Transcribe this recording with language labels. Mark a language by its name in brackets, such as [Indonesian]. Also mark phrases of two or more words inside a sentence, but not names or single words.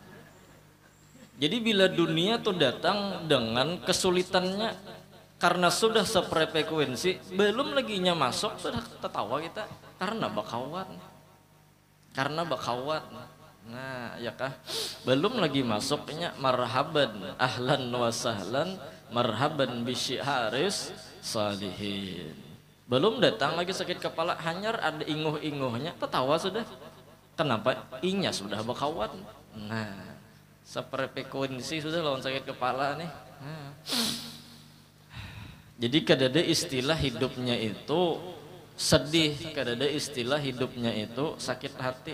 [Banjar] Jadi bila dunia tuh datang dengan kesulitannya, karena sudah seprefrekuensi, belum laginya masuk sudah tertawa kita karena bakawan. Karena bakawan. Nah, ya kah? Belum lagi masuknya [Arabic] marhaban ahlan wa sahlan marhaban bisyiharis salihin. [Banjar] Belum datang lagi sakit kepala, hanyar ada inguh-inguhnya tertawa sudah. Kenapa? Inya sudah bakawan. Nah, seprefrekuensi sudah lawan sakit kepala nih. Nah. Jadi kadada istilah hidupnya itu sedih, kadada istilah hidupnya itu sakit hati.